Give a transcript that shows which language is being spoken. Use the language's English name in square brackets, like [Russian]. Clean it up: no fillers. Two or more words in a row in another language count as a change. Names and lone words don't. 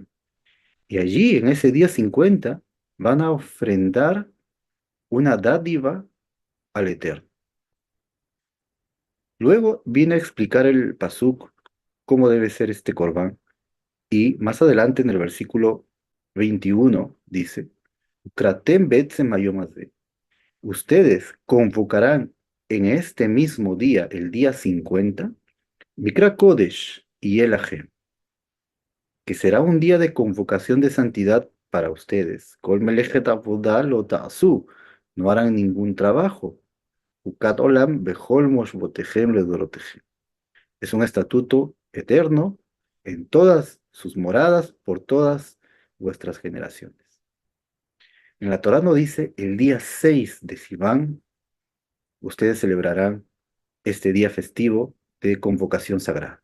[Spanish] Y allí, en ese día 50, van a ofrendar una dádiva al Eterno. Luego viene a explicar el pasuk cómo debe ser este corbán. Y más adelante en el versículo 21 dice, [Hebrew] קראתם בעצם היום הזה. [Spanish] Ustedes convocarán en este mismo día, el día 50, [Hebrew] מקרא קודש [Spanish] y El Ajem, que será un día de convocación de santidad para ustedes. [Hebrew] כל מלאכת עבודה לא תעשו, [Spanish] no harán ningún trabajo. [Hebrew] חוקת עולם בכל מושבותיכם לדורותיכם. [Spanish] Es un estatuto eterno en todas sus moradas por todas vuestras generaciones. En la Torá no dice el día 6 de Sivan, ustedes celebrarán este día festivo de convocación sagrada.